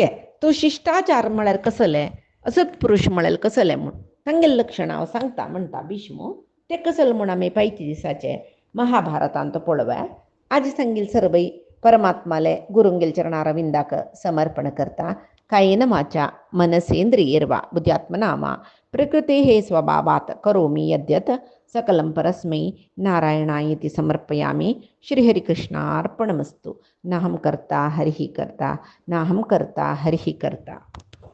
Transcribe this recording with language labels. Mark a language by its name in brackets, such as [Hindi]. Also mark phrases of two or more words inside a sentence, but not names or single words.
[Konkani] तो शिश्टाचार म्हळ्यार कसले असत्पुरुश म्हळ्यार कसले म्हूण तांगेलें लक्षण हांव सांगता म्हणटा भीष्म. ते कसले म्हूण आमी पैती दिसाचे महाभारतांत पळोवया. आज सांगील सरबई परमात्माले गुरुंगेल चरणारविंदाक समर्पण करता. [Sanskrit] कायेन वाचा मनसेंद्रियर्वा बुद्ध्यात्मनामा प्रकृतेः स्वभावात् करोमि यद्यत् सकलं परस्मै नारायणायेति समर्पयामि. श्रीहरिकृष्णार्पणमस्तु. नाहं कर्ता हरिः कर्ता नाहं कर्ता हरिः कर्ता.